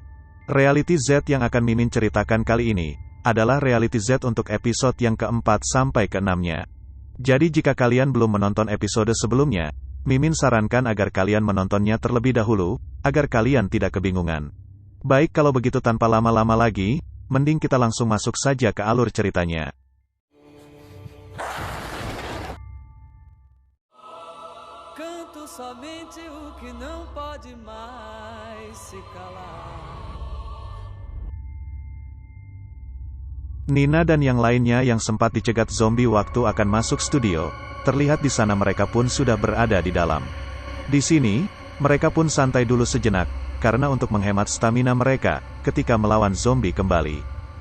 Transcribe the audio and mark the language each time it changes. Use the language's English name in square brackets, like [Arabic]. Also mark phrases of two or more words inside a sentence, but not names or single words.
[Indonesian] Reality Z yang akan Mimin ceritakan kali ini, adalah Reality Z untuk episode yang keempat sampai keenamnya. Jadi jika kalian belum menonton episode sebelumnya, Mimin sarankan agar kalian menontonnya terlebih dahulu, agar kalian tidak kebingungan. Baik, kalau begitu tanpa lama-lama lagi, mending kita langsung masuk saja ke alur ceritanya. [Portuguese] Canto somente o que não pode mais se calar. [Indonesian] Nina dan yang lainnya yang sempat dicegat zombie waktu akan masuk studio, terlihat di sana mereka pun sudah berada di dalam. Di sini, mereka pun santai dulu sejenak, karena untuk menghemat stamina mereka, ketika melawan zombie kembali.